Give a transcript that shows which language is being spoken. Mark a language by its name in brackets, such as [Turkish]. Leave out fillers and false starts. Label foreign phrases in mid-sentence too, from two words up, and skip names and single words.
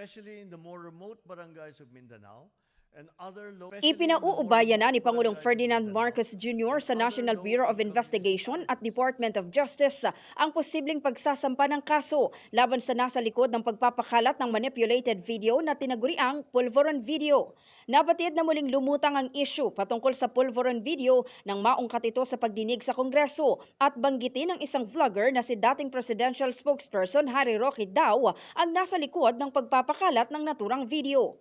[English] especially in the more remote barangays of Mindanao and other local. [Filipino] Ipinauubaya na ni Pangulong Ferdinand Marcos Jr. sa National Bureau of Investigation at Department of Justice ang posibleng pagsasampa ng kaso laban sa nasa likod ng pagpapakalat ng [English] manipulated video [Filipino] na tinaguriang pulveron video. Nabatid na muling lumutang ang issue patungkol sa pulveron video nang maungkat ito sa pagdinig sa Kongreso at banggitin ng isang vlogger na si dating [English] presidential spokesperson [Filipino] Harry Roque daw ang nasa likod ng pagpapakalat ng naturang video.